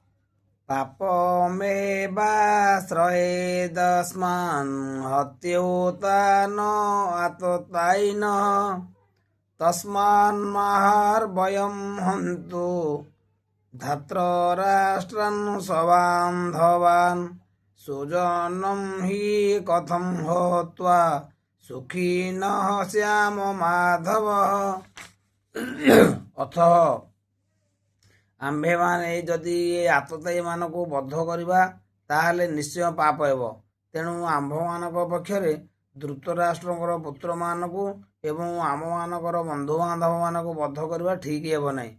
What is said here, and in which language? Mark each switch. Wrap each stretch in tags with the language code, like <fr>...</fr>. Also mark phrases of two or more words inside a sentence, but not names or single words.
<sa>पापमेवाश्रयेदस्मान् हत्योता न आततायिन तस्मान्महार्भयं हन्तु धार्तराष्ट्रान् स्वबान्धवान् सुजनं हि कथं हत्वा सुखिनः श्याम माधव।</sa> <or>ଅଥ ଆମ୍ଭେମାନେ ଯଦି ଏ ଆତତାୟୀମାନଙ୍କୁ ବଦ୍ଧ କରିବା ତାହେଲେ ନିଶ୍ଚୟ ପାପ ହେବ। ତେଣୁ ଆମ୍ଭମାନଙ୍କ ପକ୍ଷରେ ଧୃତରାଷ୍ଟ୍ରଙ୍କର ପୁତ୍ରମାନଙ୍କୁ ଏବଂ ଆମମାନଙ୍କର ବନ୍ଧୁବାନ୍ଧବମାନଙ୍କୁ ବଦ୍ଧ କରିବା ଠିକ୍ ହେବ ନାହିଁ।</or>